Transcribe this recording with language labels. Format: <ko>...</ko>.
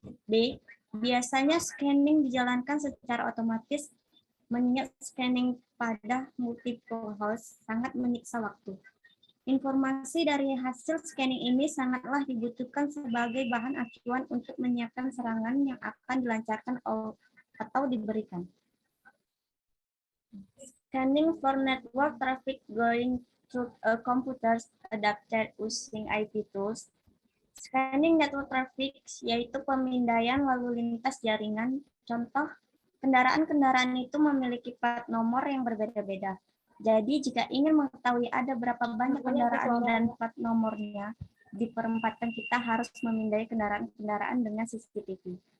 <id>B. Biasanya scanning dijalankan secara otomatis, mengingat scanning pada multiple host sangat menyiksa waktu. Informasi dari hasil scanning ini sangatlah dibutuhkan sebagai bahan acuan untuk menyiapkan serangan yang akan dilancarkan atau diberikan.</id> <en>Scanning for network traffic going through a computer adapter using IP tools.</en> <id>Scanning network traffic yaitu pemindaian lalu lintas jaringan. Contoh, kendaraan-kendaraan itu memiliki plat nomor yang berbeda-beda. Jadi jika ingin mengetahui ada berapa banyak kendaraan dan plat nomornya di perempatan, kita harus memindai kendaraan-kendaraan dengan CCTV.</id>